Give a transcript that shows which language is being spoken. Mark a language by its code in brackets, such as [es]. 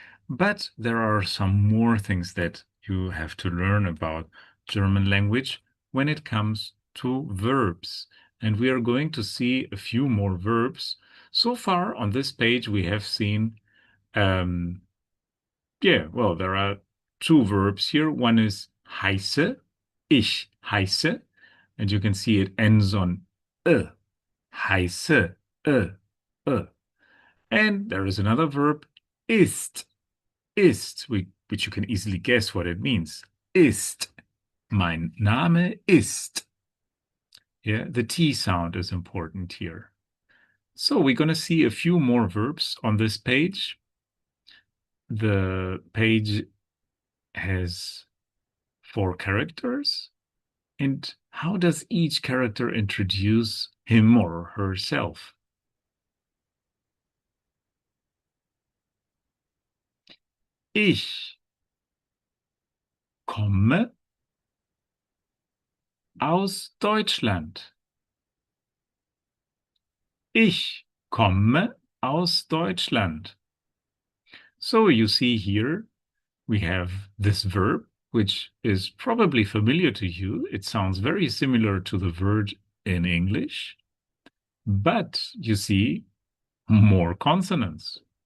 [en] But there are some more things that you have to learn about German language when it comes to verbs. And we are going to see a few more verbs. So far on this page, we have seen, well, there are two verbs here. One is heiße, ich heiße, and you can see it ends on heiße, äh. And there is another verb, ist, which you can easily guess what it means. Ist. [de] Mein Name ist. [en] Yeah, the T sound is important here. So we're going to see a few more verbs on this page. The page has 4 characters. And how does each character introduce him or herself? [de] Ich komme aus Deutschland. Ich komme aus Deutschland. [en] So you see here, we have this verb, which is probably familiar to you. It sounds very similar to the verb in English, but you see more consonants.